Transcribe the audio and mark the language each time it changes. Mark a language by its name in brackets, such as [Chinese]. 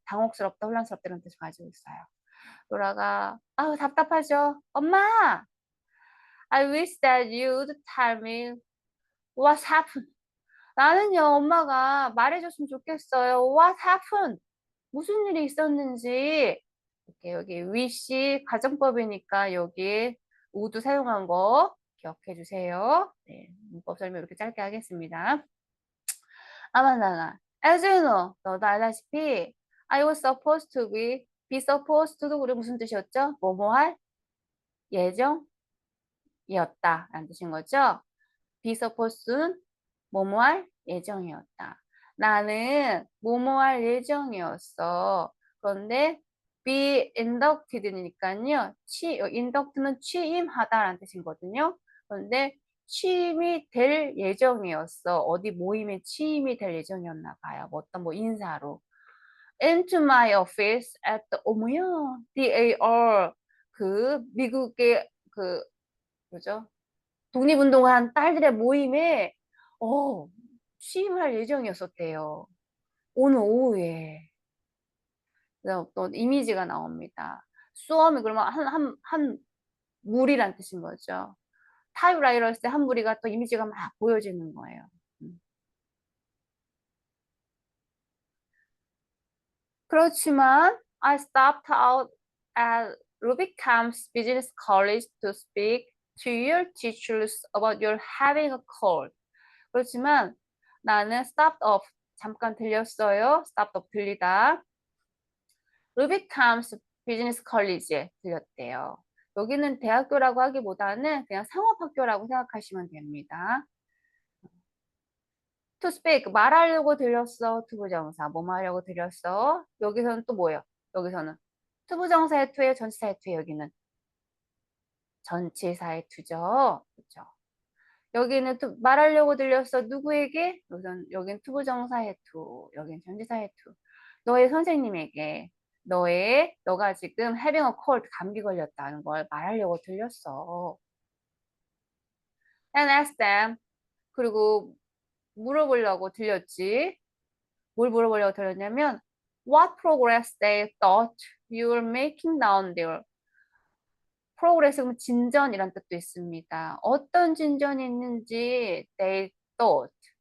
[Korean] 당혹스럽다, 혼란스럽다 이런 뜻을 가지고 있어요. 로라가 답답하죠. 엄마, [English] I wish that you'd tell me what happened. [Korean] 나는요, 엄마가 말해줬으면 좋겠어요. [English] What happened? [Korean] 무슨 일이 있었는지. 이렇게 여기 wish 가정법이니까 여기 would 사용한 거 기억해 주세요. 네, 문법 설명 이렇게 짧게 하겠습니다. [English] 아만다가 as you know, [Korean] 너도 알다시피 [English] I was supposed to be supposed to도 [Korean] 우리 무슨 뜻이었죠? 뭐뭐 할 예정이었다 라는 뜻인 거죠. be supposed는 뭐뭐 할 예정이었다. 나는 뭐뭐 할 예정이었어. 그런데 be inducted니까요. induct는 취임하다라는 뜻이거든요. 그런데 취임이 될 예정이었어. 어디 모임에 취임이 될 예정이었나 봐요. 어떤 인사로. [English] into my office at the DAR [Korean] 미국의 뭐죠? 독립운동한 딸들의 모임에 취임을 할 예정이었었대요. 오늘 오후에. 그래서 또 이미지가 나옵니다. 수험이 그러면 한 무리란 뜻인 거죠. 타입라이터 했을 때 한 무리가 또 이미지가 막 보여지는 거예요. 그렇지만 [English] I stopped out at Rubicam's Business College to speak to your teachers about your having a cold. [Korean] 그렇지만 나는 [English] stopped off [Korean] 잠깐 들렸어요. [English] stopped off [Korean] 들리다. Rubicam's Business College에 들렸대요. 여기는 대학교라고 하기보다는 그냥 상업학교라고 생각하시면 됩니다. To speak, 말하려고 들렸어. 투부정사, 뭐 말하려고 들렸어. 여기서는 또 뭐예요? 여기서는 투부정사의 투에 전치사의 투에 여기는 전치사의 투죠. 그렇죠? 여기는 또 말하려고 들렸어. 누구에게? 여기는 투부정사의 투, 여기는 전치사의 투. 너의 선생님에게 너가 지금 [English] having a cold, [Korean] 감기 걸렸다는 걸 말하려고 들렸어. [English] And ask them. [Korean] 그리고 물어보려고 들렸지. 뭘 물어보려고 들었냐면 [English] What progress they thought you were making down there. [Korean] progress는 진전이란 뜻도 있습니다. 어떤 진전이 있는지 [English] they thought.